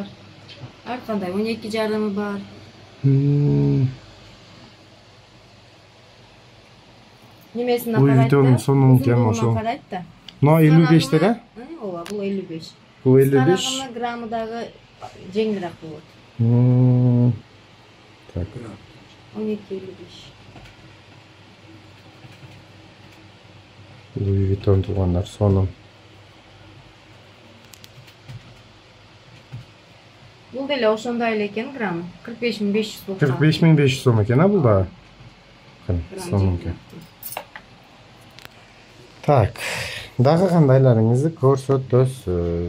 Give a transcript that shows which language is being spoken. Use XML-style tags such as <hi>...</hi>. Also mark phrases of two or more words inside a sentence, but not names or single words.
<ky>Ар кандай 12,5 бар. Немесине Louis карайт Vuitton да. сонун экен ошол. Карайт да. Мына 55 да? Ооба, бул 55. Бул 55. Караганы граммы дагы жеңилирээк болот. Так. 12,55. Louis Vuitton туугандар сонун. Бул деле ошондой эле экен граммы. 45500 болуп. 45500 сом экен, а бул да? Сонун экен. Так, дагы кандайларыңызды көрсөтөсүз.</ky>